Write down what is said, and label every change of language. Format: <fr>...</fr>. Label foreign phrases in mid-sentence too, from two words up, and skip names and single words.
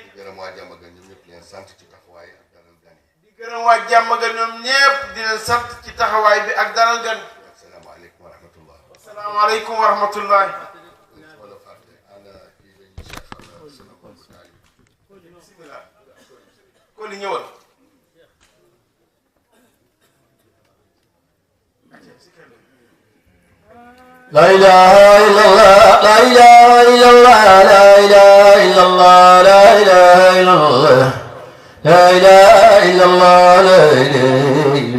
<wo>di gërëm waa Diamaguène ñoom ñëpp leen sant ci taxawaay ak dalal gan yi. di gërëm waa Diamaguène ñoom ñëpp di leen sant ci taxawaay bi ak dalal gan.</wo> <ar>السلام عليكم ورحمة الله. السلام عليكم ورحمة الله.</ar> <wo>Koli ñëwal.</wo> <ar>لا إله إلا الله لا إله إلا الله لا إله إلا الله لا إله إلا الله لا إله إلا الله لا إله</ar>